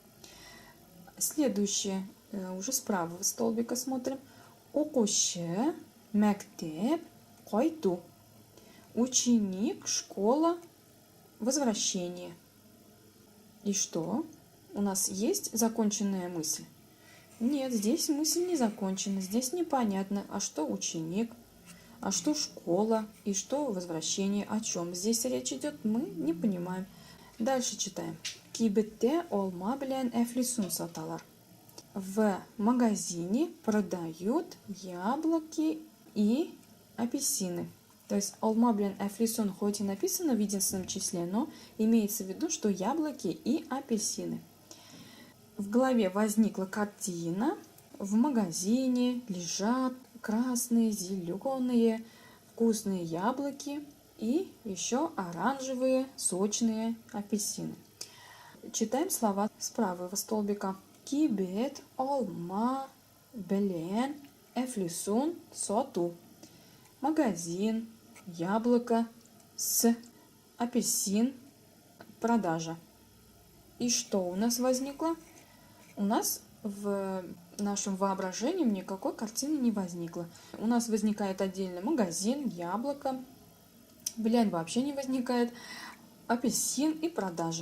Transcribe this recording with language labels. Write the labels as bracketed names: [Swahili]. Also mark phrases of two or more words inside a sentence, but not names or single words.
[Russian] Следующее. Уже с правого столбика смотрим. [Tatar] Укучы мәктәп кайту. [Russian] Ученик, школа, возвращение. И что? У нас есть законченная мысль? Нет, здесь мысль не закончена. Здесь непонятно, а что ученик, а что школа и что возвращение. О чем здесь речь идет, мы не понимаем. Дальше читаем. [Tatar] Кибетте олма белән әфлисун саталар. [Russian] В магазине продают яблоки и апельсины. То есть [Tatar] олма белән әфлисун [Russian] хоть и написано в единственном числе, но имеется в виду, что яблоки и апельсины. В голове возникла картина. В магазине лежат красные, зеленые, вкусные яблоки и еще оранжевые, сочные апельсины. Читаем слова с правого столбика. [Tatar] Кибет, олма, белен, эфлисун, соту. [Russian] Магазин, яблоко, с, апельсин, продажа. И что у нас возникло? У нас в нашем воображении никакой картины не возникло. У нас возникает отдельно магазин, яблоко, вообще не возникает, апельсин и продажа.